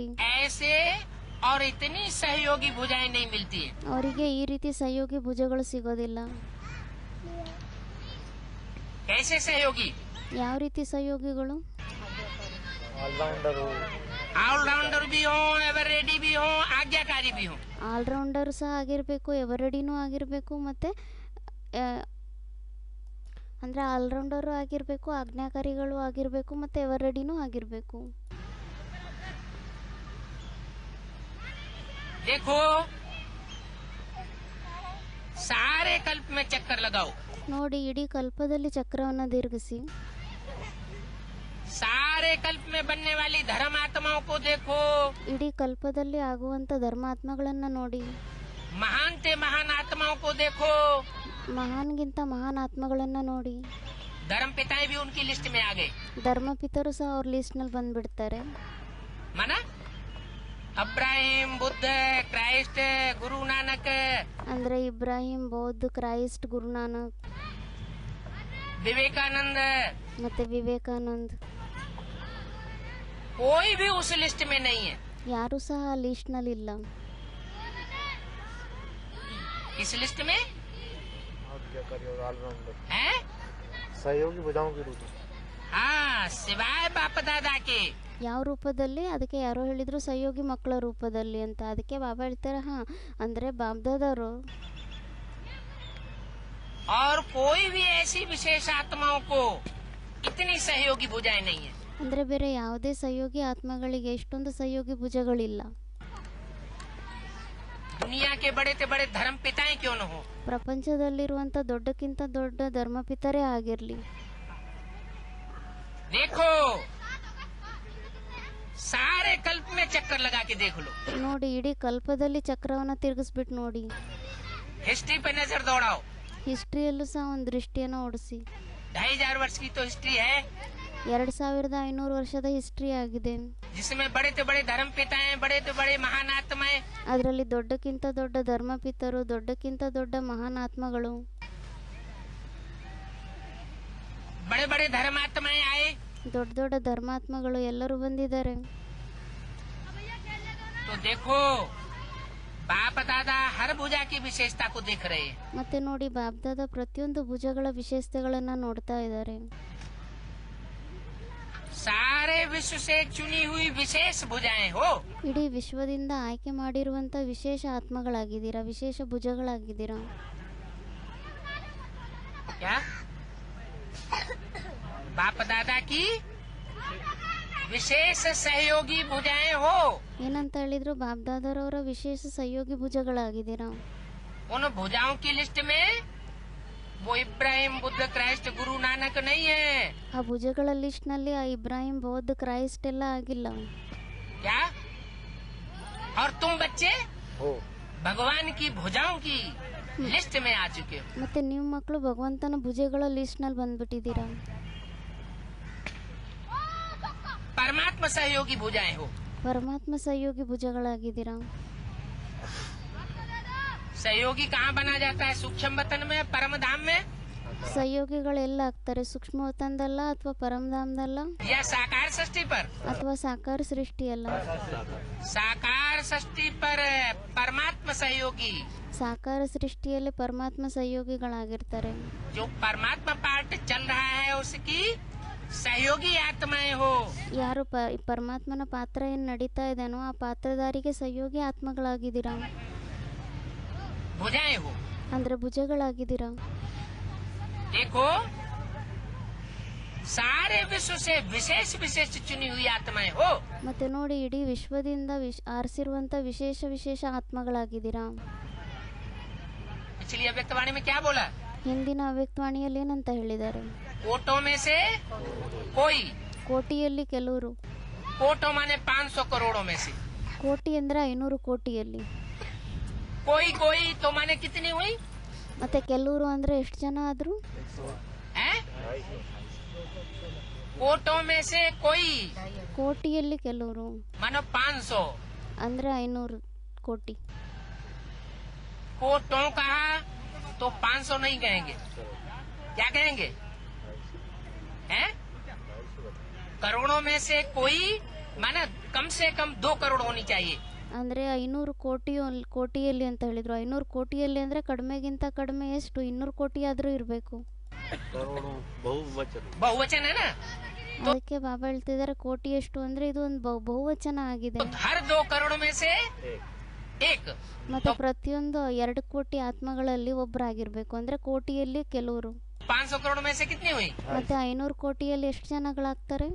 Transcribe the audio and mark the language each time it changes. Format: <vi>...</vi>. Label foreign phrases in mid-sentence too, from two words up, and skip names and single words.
<hi>ऐसे और इतनी सहयोगी भुजाएं नहीं मिलती है।</hi> <kn>ಅವರಿಗೆ ಈ ರೀತಿ ಸಹಯೋಗಿ ಭುಜಗಳು ಸಿಗೋದಿಲ್ಲ.</kn> <hi>कैसे सहयोगी?</hi> <kn>ಯಾವ ರೀತಿ ಸಹಯೋಗಿಗಳು?</kn> <hi>ऑलराउंडर भी हो,</hi> <en>ever ready</en> <hi>भी हो, आज्ञाकारी भी हो।</hi> <kn>ಆಲ್ರೌಂಡರ್ ಸಹ ಆಗಿರಬೇಕು, ಎವರೆಡಿನೂ ಆಗಿರಬೇಕು, ಮತ್ತೆ ಅಂದ್ರೆ ಆಲ್ರೌಂಡರು ಆಗಿರಬೇಕು, ಆಜ್ಞಾಕಾರಿಗಳು ಆಗಿರಬೇಕು, ಮತ್ತೆ ಎವರೆಡಿನೂ ಆಗಿರಬೇಕು.</kn> <hi>देखो सारे कल्प में चक्कर लगाओ,</hi> <kn>ನೋಡಿ ಇಡೀ ಕಲ್ಪದಲ್ಲಿ ಚಕ್ರವನ್ನ ತಿರುಗಿಸಿ,</kn> <hi>सारे कल्प में बनने वाली धर्मात्माओं को देखो,</hi> <kn>ಇಡೀ ಕಲ್ಪದಲ್ಲಿ ಆಗುವಂತ ಧರ್ಮಾತ್ಮಗಳನ್ನ ನೋಡಿ,</kn> <hi>महान से महान आत्माओं को देखो।</hi> <kn>ಮಹಾನ್ಗಿಂತ ಮಹಾನ್ ಆತ್ಮಗಳನ್ನ ನೋಡಿ.</kn> <hi>धर्म पिताएं भी उनकी लिस्ट में आ गए।</hi> <kn>ಧರ್ಮಪಿತರು ಸಹ ಅವ್ರ ಲಿಸ್ಟ್ ನಲ್ಲಿ ಬಂದ್ಬಿಡ್ತಾರೆ.</kn> <hi>माना अब्राहिम, बुद्ध, क्राइस्ट, गुरु नानक,</hi> <kn>ಅಂದ್ರೆ ಇಬ್ರಾಹಿಂ, ಬೌದ್ಧ, ಕ್ರೈಸ್ಟ್, ಗುರುನಾನಕ್,</kn> <hi>विवेकानंद,</hi> <kn>ಮತ್ತೆ ವಿವೇಕಾನಂದ್,</kn> <hi>कोई भी उस लिस्ट में नहीं है।</hi> <kn>ಯಾರು ಸಹ ಆ ಲಿಸ್ಟ್ ನಲ್ಲಿ ಇಲ್ಲ.</kn> <hi>इस लिस्ट में ऑलराउंडर है सहयोगी भुजाओं के रूप में। हाँ, सिवाय बाप दादा के।</hi> <kn>ಯಾವ ರೂಪದಲ್ಲಿ? ಅದಕ್ಕೆ ಯಾರೋ ಹೇಳಿದ್ರು ಸಹಯೋಗಿ ಮಕ್ಕಳ ರೂಪದಲ್ಲಿ ಅಂತ. ಅದಕ್ಕೆ ಬಾಬಾ ಹೇಳ್ತಾರೆ ಹಾ, ಅಂದ್ರೆ ಬಾಬ್ದಾದವರು</kn> <hi>और कोई भी ऐसी विशेष आत्माओं को इतनी सहयोगी भुजाएं नहीं है।</hi> <kn>ಅಂದ್ರೆ ಬೇರೆ ಯಾವುದೇ ಸಹಯೋಗಿ ಆತ್ಮಗಳಿಗೆ ಇಷ್ಟೊಂದು ಸಹಯೋಗಿ ಭುಜಗಳಿಲ್ಲ.</kn> <hi>दुनिया के बड़े से बड़े धर्म पिताएं क्यों न हो,</hi> <kn>ಪ್ರಪಂಚದಲ್ಲಿರುವಂತ ದೊಡ್ಡಕ್ಕಿಂತ ದೊಡ್ಡ ಧರ್ಮಪಿತರೇ ಆಗಿರ್ಲಿ.</kn> <hi>देखो सारे कल्प में चक्कर लगा के देख लो,</hi> <kn>ನೋಡಿ ಇಡೀ ಕಲ್ಪದಲ್ಲಿ ಚಕ್ರವನ್ನ ತಿರುಗಿಸ್ಬಿಟ್ಟು ನೋಡಿ.</kn> <hi>हिस्ट्री पे नजर दौड़ाओ।</hi> <kn>ಹಿಸ್ಟ್ರಿಯಲ್ಲೂ ಸಹ ಒಂದು ದೃಷ್ಟಿಯನ್ನ ಓಡಿಸಿ.</kn> <hi>2500 वर्ष की तो हिस्ट्री है</hi> <kn>2500 ವರ್ಷದ ಹಿಸ್ಟ್ರಿ ಆಗಿದೆ.</kn> <hi>जिसमें बड़े से बड़े धर्म पिताएं, बड़े से बड़े महान आत्माएं,</hi> <kn>ಅದರಲ್ಲಿ ದೊಡ್ಡಕ್ಕಿಂತ ದೊಡ್ಡ ಧರ್ಮಪಿತರು, ದೊಡ್ಡಕ್ಕಿಂತ ದೊಡ್ಡ ಮಹಾನ್ ಆತ್ಮಗಳು,</kn> <hi>बड़े बड़े धर्मात्माएं आए।</hi> <kn>ದೊಡ್ಡ ದೊಡ್ಡ ಧರ್ಮಾತ್ಮಗಳು ಎಲ್ಲರೂ ಬಂದಿದ್ದಾರೆ.</kn> <hi>तो देखो बाप दादा हर भुजा की विशेषता को देख रहे हैं।</hi> <kn>ಮತ್ತೆ ನೋಡಿ ಬಾಬ್ದಾದ ಪ್ರತಿಯೊಂದು ಭುಜಗಳ ವಿಶೇಷತೆಗಳನ್ನ ನೋಡ್ತಾ ಇದ್ದಾರೆ.</kn> <hi>सारे विश्व से चुनी हुई विशेष भुजाएं हो।</hi> <kn>ಇಡೀ ವಿಶ್ವದಿಂದ ಆಯ್ಕೆ ಮಾಡಿರುವಂತ ವಿಶೇಷ ಆತ್ಮಗಳಾಗಿದ್ದೀರಾ, ವಿಶೇಷ ಭುಜಗಳಾಗಿದ್ದೀರಾ.</kn> <hi>क्या बाप दादा की विशेष सहयोगी भुजाएं हो।</hi> <kn>ಏನಂತ ಹೇಳಿದ್ರು? ಬಾಬ್ದಾದರವರ ವಿಶೇಷ ಸಹಯೋಗಿ ಭುಜಗಳಾಗಿದ್ದೀರಾ.</kn> <hi>उन भुजाओं की लिस्ट में वो इब्राहिम बुद्ध क्राइस्ट गुरु नानक नहीं है।</hi> <kn>ಆ ಭುಜಗಳ ಲಿಸ್ಟ್ನಲ್ಲಿ ಆ ಇಬ್ರಾಹಿಂ ಬೌದ್ಧ ಕ್ರೈಸ್ಟ್ ಎಲ್ಲ ಆಗಿಲ್ಲ.</kn> <hi>क्या? और तुम बच्चे हो भगवान की भुजाओं की लिस्ट में आ चुके हो।</hi> <kn>ಮತ್ತೆ ನೀವು ಮಕ್ಕಳು ಭಗವಂತನ ಭುಜಗಳ ಲಿಸ್ಟ್ನಲ್ಲಿ ಬಂದ್ಬಿಟ್ಟಿದ್ದೀರಾ.</kn> <hi>परमात्मा सहयोगी भुजाएं हो।</hi> <kn>ಪರಮಾತ್ಮ ಸಹಯೋಗಿ ಭುಜಗಳಾಗಿದ್ದೀರಾ.</kn> <hi>सहयोगी कहाँ बना जाता है? सूक्ष्म वतन में, परम धाम में,</hi> <kn>ಸಹಯೋಗಿಗಳು ಎಲ್ಲ ಆಗ್ತಾರೆ? ಸೂಕ್ಷ್ಮ ವತನದಲ್ಲ ಅಥವಾ ಪರಮಧಾಮದಲ್ಲ</kn> <hi>या साकार सृष्टि पर?</hi> <kn>ಅಥವಾ ಸಾಕಾರ ಸೃಷ್ಟಿ ಅಲ್ಲ.</kn> <hi>साकार सृष्टि पर परमात्मा सहयोगी,</hi> <kn>ಸಾಕಾರ ಸೃಷ್ಟಿಯಲ್ಲಿ ಪರಮಾತ್ಮ ಸಹಯೋಗಿಗಳಾಗಿರ್ತಾರೆ.</kn> <hi>जो परमात्मा पार्ट चल रहा है उसकी सहयोगी आत्माएं हो।</hi> <kn>ಯಾರು ಪರಮಾತ್ಮನ ಪಾತ್ರ ಏನು ನಡೀತಾ ಇದ್ದಾನೋ ಆ ಪಾತ್ರಧಾರಿಗೆ ಸಹಯೋಗಿ ಆತ್ಮಗಳಾಗಿದ್ದೀರಾ,</kn> <hi>भुजाएं हो।</hi> <kn>ಅಂದ್ರೆ ಭುಜಗಳಾಗಿದ್ದೀರಾ.</kn> <hi>देखो सारे विश्व से विशेष विशेष चुनी हुई आत्माएं हो।</hi> <kn>ಮತ್ತೆ ನೋಡಿ, ಇಡೀ ವಿಶ್ವದಿಂದ ಆರಿಸಿರುವಂತ ವಿಶೇಷ ವಿಶೇಷ ಆತ್ಮಗಳಾಗಿದ್ದೀರಾ.</kn> <hi>पिछली अव्यक्तवाणी में क्या बोला?</hi> <kn>ಹಿಂದಿನ ಅವ್ಯಕ್ತವಾಣಿಯಲ್ಲಿ ಏನಂತ ಹೇಳಿದ್ದಾರೆ?</kn> <hi>कोटों में से कोई,</hi> <kn>ಕೋಟಿಯಲ್ಲಿ ಕೆಲವರು.</kn> <hi>कोटों माने 500 करोड़ों में से</hi> <kn>ಕೋಟಿ ಅಂದ್ರೆ 500 ಕೋಟಿಯಲ್ಲಿ.</kn> <hi>कोई कोई तो माने कितनी हुई?</hi> <kn>ಮತ್ತೆ ಕೆಲವರು ಅಂದ್ರೆ ಎಷ್ಟು ಜನ ಆದ್ರು?</kn> <hi>हैं? कोटों में से कोई</hi> <kn>ಕೋಟಿಯಲ್ಲಿ ಕೆಲವರು</kn> <hi>मानो 500,</hi> <kn>ಅಂದ್ರೆ 500 ಕೋಟಿ.</kn> <hi>कोटों कहा तो 500 नहीं कहेंगे, क्या कहेंगे? हैं? करोड़ों में से कोई माना कम से कम 2 करोड़ होनी चाहिए।</hi> <kn>ಅಂದ್ರೆ 500 ಕೋಟಿಯಲ್ಲಿ ಅಂತ ಹೇಳಿದ್ರು. 500 ಕೋಟಿಯಲ್ಲಿ ಅಂದ್ರೆ ಕಡಿಮೆಗಿಂತ ಕಡಿಮೆ ಎಷ್ಟು? 200 ಕೋಟಿ ಆದ್ರೂ ಇರಬೇಕು.</kn> <hi>करोड़ों बहुवचन बहुवचन है ना?</hi> <kn>ಅದಕ್ಕೆ ಬಾಬಾ ಹೇಳ್ತಿದ್ದಾರೆ ಕೋಟಿ ಎಷ್ಟು ಅಂದ್ರೆ ಇದು ಒಂದು ಬಹುವಚನ ಆಗಿದೆ.</kn> <hi>तो हर 2 करोड़ में से एक,</hi> <kn>ಮತ್ತೆ ಪ್ರತಿಯೊಂದು 2 ಕೋಟಿ ಆತ್ಮಗಳಲ್ಲಿ ಒಬ್ಬರಾಗಿರ್ಬೇಕು. ಅಂದ್ರೆ ಕೋಟಿಯಲ್ಲಿ ಕೆಲವರು.</kn> <hi>500 करोड़ में से कितनी हुई?</hi> <kn>ಮತ್ತೆ 500 ಕೋಟಿಯಲ್ಲಿ ಎಷ್ಟು ಜನಗಳಾಗ್ತಾರೆ?</kn>